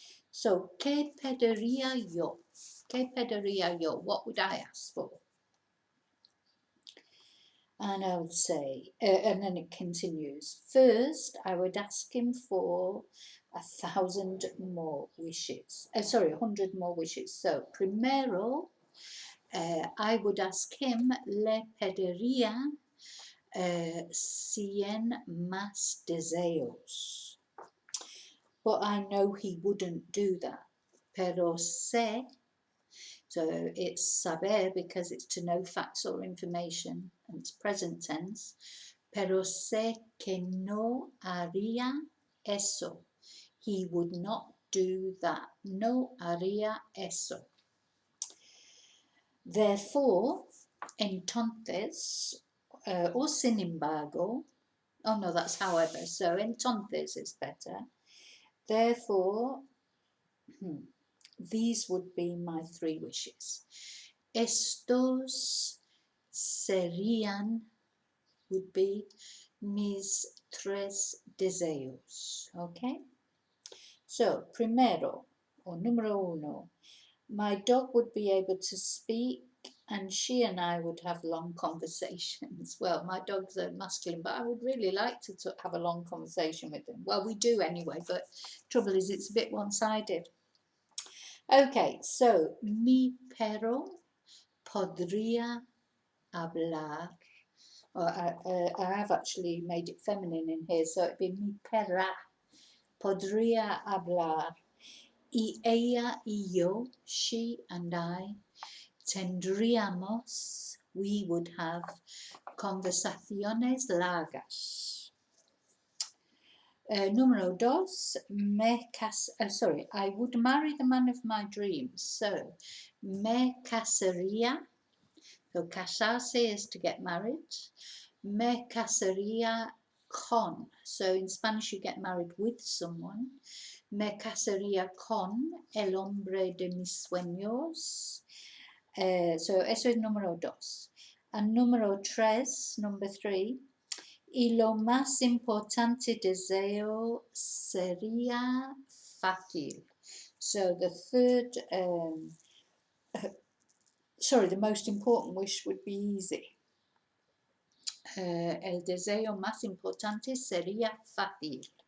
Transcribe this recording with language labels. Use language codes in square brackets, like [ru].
[es] So, ¿qué pediría yo? ¿Qué pediría yo? [en] What would I ask for? And I would say, and then it continues. First, I would ask him for 1,000 more wishes. 100 more wishes. [es] So, primero, [en] I would ask him, [es] le pediría 100 más deseos. [en] But I know he wouldn't do that. [es] Pero sé, [en] so it's saber because it's to know facts or information and it's present tense. [es] Pero sé que no haría eso. [en] He would not do that. [es] No haría eso. [en] Therefore, entonces, or sin embargo, oh no, that's however, so entonces is better. Therefore, these would be my 3 wishes. [es] Estos serían, [en] would be [es] mis 3 deseos. [en] Okay? So, primero, or número uno, my dog would be able to speak and she and I would have long conversations. Well, my dogs are masculine, but I would really like to have a long conversation with them. Well, we do anyway, but trouble is it's a bit one-sided. [es] Okay, so mi perro podría hablar. [en] I have actually made it feminine in here, so it'd be [es] mi perra podría hablar. Y ella y yo, [en] she and I, [es] tendríamos, [en] we would have [es] conversaciones largas. Número dos, [en] I would marry the man of my dreams. So, [es] me casaría. [en] So, casarse is to get married. [es] Me casaría con. [en] So, in Spanish, you get married with someone. [es] Me casaría con el hombre de mis sueños. So, eso es número dos. And número tres, [en] number 3. [es] Y lo más importante deseo sería fácil. [en] So the third, the most important wish would be easy. [es] El deseo más importante sería fácil.